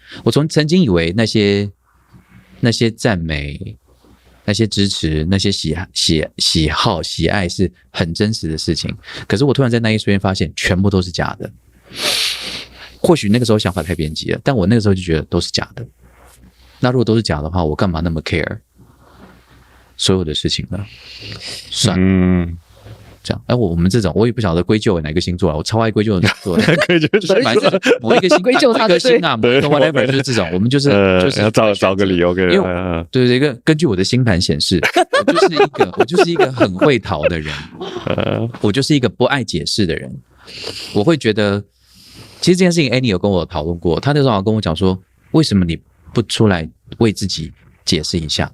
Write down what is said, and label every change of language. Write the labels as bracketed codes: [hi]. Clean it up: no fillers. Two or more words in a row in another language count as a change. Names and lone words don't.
[zh] 我曾經以為那些讚美、那些支持、那些喜好、喜愛是很真實的事情，可是我突然在那一瞬間發現，全部都是假的。或許那個時候想法太偏激了，但我那個時候就覺得都是假的。那如果都是假的話，我幹嘛那麼 care 所有的事情呢？算了，這樣。我們這種我也不曉得歸咎為哪個星座啊，我超愛歸咎星座的，反正某一個星，歸咎他的星啊，某一個 whatever 就是這種，我們就是要找個理由給，因為对一个根据我的星盘顯示，我就是一個很會逃的人，我就是一個不愛解釋的人，我會覺得，其實這件事情 Annie 有跟我討論過，他那時候好像跟我講說，為什麼你不出來為自己解釋一下？